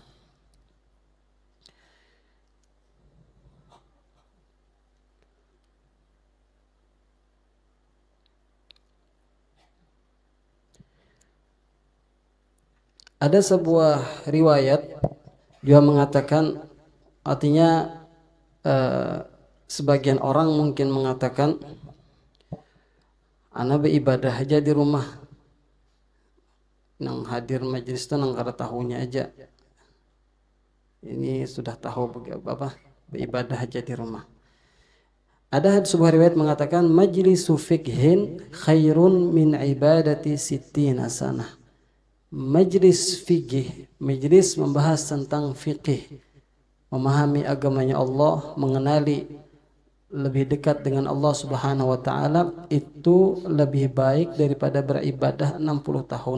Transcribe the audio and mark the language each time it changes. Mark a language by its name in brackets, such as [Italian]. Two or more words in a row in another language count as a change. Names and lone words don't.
[Indonesian] Ada sebuah riwayat juga mengatakan, artinya sebagian orang mungkin mengatakan [Banjar] ana beribadah aja di rumah, nang hadir majelis itu nang kada tahunya aja, ini sudah tahu apa beribadah aja di rumah. [Indonesian] Ada sebuah riwayat mengatakan [Arabic] مجلس فقه خير من عبادة ستين سنة. [Indonesian] Majlis fikih, majlis membahas tentang fikih, memahami agamanya Allah, mengenali lebih dekat dengan Allah [Arabic] سبحانه وتعالى, [Indonesian] itu lebih baik daripada beribadah 60 tahun.